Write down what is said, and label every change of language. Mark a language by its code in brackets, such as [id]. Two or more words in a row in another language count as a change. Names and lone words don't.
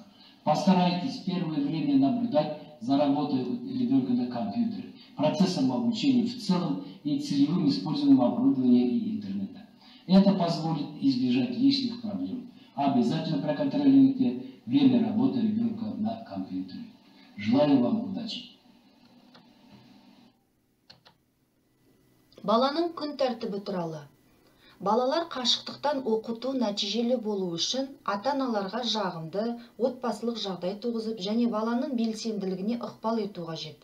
[ru] Постарайтесь в первое время наблюдать за работой ребенка на компьютере, процессом обучения в целом и целевым использованием оборудования и интернета. Это позволит избежать лишних проблем. Обязательно проконтролируйте время работы ребенка на компьютере. Желаю вам удачи. [kk] Баланың күн тәртібі туралы. Балалар қашықтықтан оқыту нәтижелі болу үшін ата-аналарға жағымды, отбасылық жағдай туғызып және баланың белсенділігіне ықпал ету қажет.